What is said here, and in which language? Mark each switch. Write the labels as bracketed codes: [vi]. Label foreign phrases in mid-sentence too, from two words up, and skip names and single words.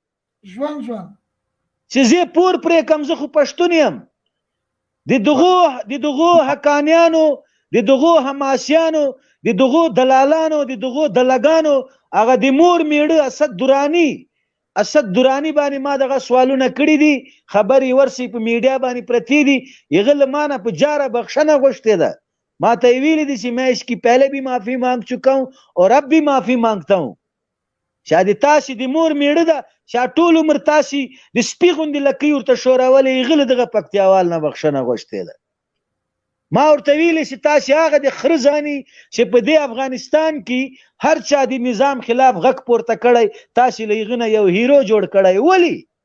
[ps] چې زه یې پور پرې کړم زه خو پښتون یم د دغو حقانیانو د دغو حماسیانو د دغو دلالانو د دغو دلګانو هغه د مور میړه اسد درانی باندې ما دغه سوالونه کړي دي خبرې ورسي په میډیا باندې پرتی دي هغه له ما نه په جاره بخښنه غوښتې ده ما ته یې ویلي دي چې [ur] میں اس کی پہلے بھی معافی مانگ چکا ہوں اور اب بھی معافی مانگتا ہوں [ps] شاید تاسې د مور میړه ده چې ټول عمر تاسې د سپي غوندې لکۍ ورته ښورولې هغه له دغه پکتیاوال نه بخښنه غوښتې ده ما ورته ویلې چې تاسې هغه د خره ځاني چې په دې افغانستان کې هر چا د نظام خلاف غږ پورته کړی تاسې له هغه نه یو هیرو جوړ کړی ولې